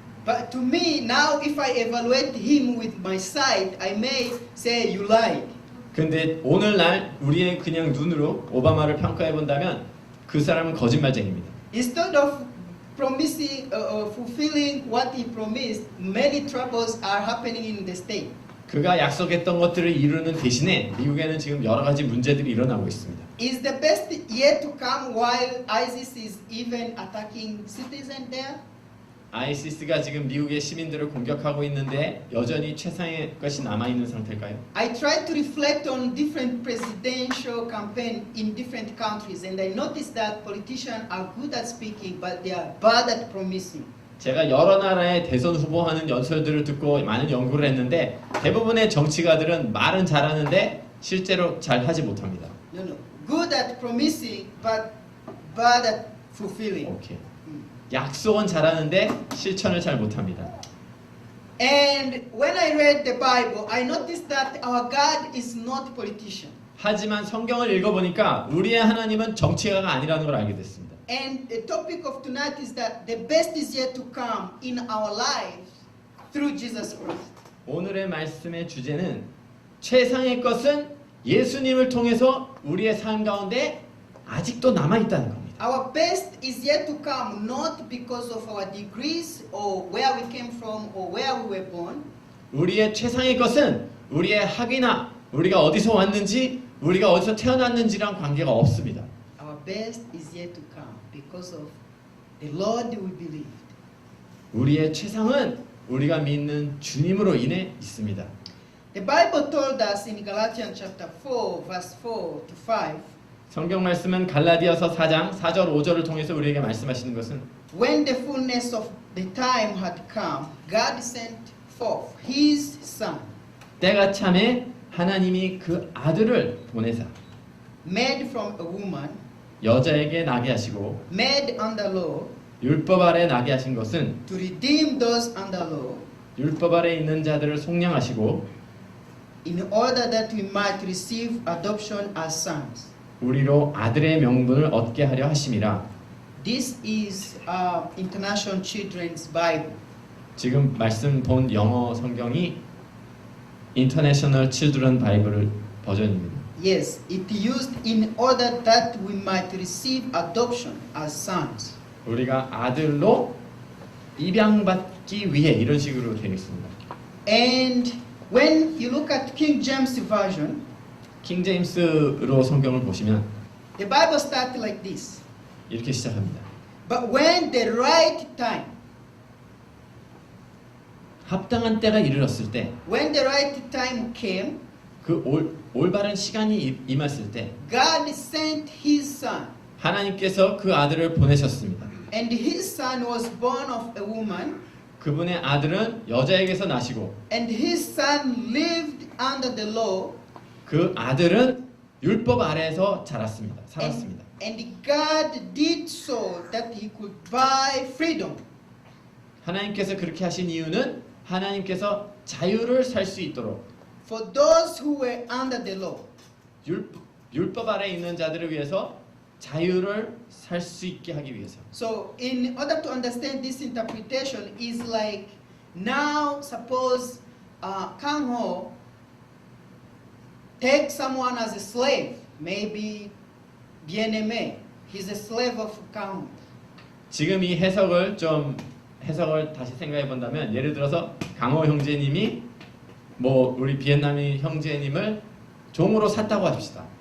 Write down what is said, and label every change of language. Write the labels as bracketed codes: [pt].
[en] But to me, now if I evaluate him with my sight, I may say you lied. [ko] 근데 오늘날 우리의 그냥 눈으로 오바마를 평가해 본다면 그 사람은 거짓말쟁이입니다. [en] Instead of promising, fulfilling what he promised, many troubles are happening in the state. [ko] 그가 약속했던 것들을 이루는 대신에 미국에는 지금 여러 가지 문제들이 일어나고 있습니다. [en] Is the best yet to come while ISIS is even attacking citizens there? [ko] ISIS가 지금 미국의 시민들을 공격하고 있는데 여전히 최상의 것이 남아 있는 상태일까요? [en] I tried to reflect on different presidential campaign in different countries, and I noticed that politicians are good at speaking, but they are bad at promising. [ko] 제가 여러 나라의 대선 후보하는 연설들을 듣고 많은 연구를 했는데 대부분의 정치가들은 말은 잘하는데 실제로 잘 하지 못합니다. [en] No, no. Good at promising, but bad at fulfilling. [ko] 오케이. 약속은 잘하는데 실천을 잘 못합니다. [en] And when I read the Bible, I noticed that our God is not politician. [ko] 하지만 성경을 읽어보니까 우리의 하나님은 정치가가 아니라는 걸 알게 됐습니다. [en] And the topic of tonight is that the best is yet to come in our lives through Jesus Christ. [ko] 오늘의 말씀의 주제는 최상의 것은 예수님을 통해서 우리의 삶 가운데 아직도 남아있다는 겁니다. [en] Our best is yet to come not because of our degrees or where we came from or where we were born. [ko] 우리의 최상의 것은 우리의 학위나 우리가 어디서 왔는지 우리가 어디서 태어났는지랑 관계가 없습니다. [en] Our best is yet to come because of the Lord we believed. [ko] 우리의 최상은 우리가 믿는 주님으로 인해 있습니다. [en] The Bible told us in Galatians chapter 4 verse 4 to 5 [ko] 성경 말씀은 갈라디아서 4장 4절 5절을 통해서 우리에게 말씀하시는 것은 [en] when the fullness of the time had come, God sent forth his son, [ko] 때가 참에 하나님이 그 아들을 보내사 [en] made from a woman, [ko] 여자에게 나게 하시고 [en] made under law, [ko] 율법 아래 나게 하신 것은 [en] to redeem those under law, [ko] 율법 아래 있는 자들을 속량하시고 [en] in order that we might receive adoption as sons. [ko] 우리로 아들의 명분을 얻게 하려 하심이라. [en] This is International Children's Bible. [ko] 지금 말씀 본 영어 성경이 International Children Bible 버전입니다. [en] Yes, it used in order that we might receive adoption as sons. [ko] 우리가 아들로 입양받기 위해 이런 식으로 되어 있습니다. [en] And when you look at King James Version, [ko] 킹 제임스로 성경을 보시면 [en] the Bible starts like this. [ko] 이렇게 시작합니다. [en] But when the right time, [ko] 합당한 때가 이르렀을 때, [en] when the right time came, [ko] 그 올바른 시간이 임했을 때 [en] God sent his son. [ko] 하나님께서 그 아들을 보내셨습니다. [en] And his son was born of a woman. [ko] 그분의 아들은 여자에게서 나시고 [en] And his son lived under the law. [ko] 그 아들은 율법 아래에서 자랐습니다. 살았습니다. [en] And God did so that he could buy freedom. [ko] 하나님께서 그렇게 하신 이유는 하나님께서 자유를 살 수 있도록 [en] For those who were under the law. [ko] 율법 아래 있는 자들을 위해서 자유를 살 수 있게 하기 위해서. [en] So in order to understand this interpretation is like now suppose Kang Ho take someone as a slave, maybe Bien-Aimé. He's a slave of Kang Ho. [ko] 지금 이 해석을 다시 생각해 본다면 예를 들어서 강호 형제님이 뭐 우리 비엔남이 형제님을 종으로 샀다고 합시다.